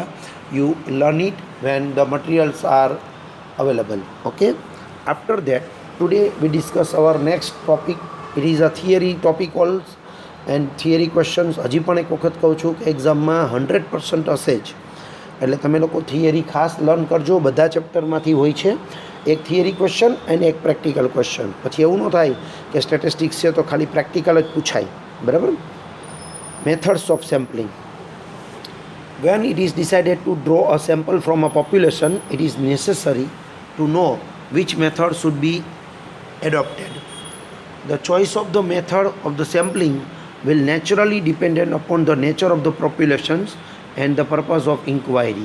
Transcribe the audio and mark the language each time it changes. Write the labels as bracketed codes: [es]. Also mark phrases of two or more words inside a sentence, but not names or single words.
[en] you learn it when the materials are available. Okay. After that, today we discuss our next topic. It is a theory topic also and theory questions. [gu] હજી પણ એક વખત કહું છું કે એક્ઝામમાં 100% હશે જ, એટલે તમે લોકો થિયરી ખાસ લર્ન કરજો. બધા ચેપ્ટરમાંથી હોય છે એક [en] theory question [gu] અને એક [en] practical question. [gu] પછી એવું ન થાય કે સ્ટેટિસ્ટિક્સ છે તો ખાલી પ્રેક્ટિકલ જ પૂછાય, બરાબર. [en] methods of sampling. When it is decided to draw a sample from a population, it is necessary to know which method should be adopted. The choice of the method of the sampling will naturally depend upon the nature of the populations and the purpose of inquiry.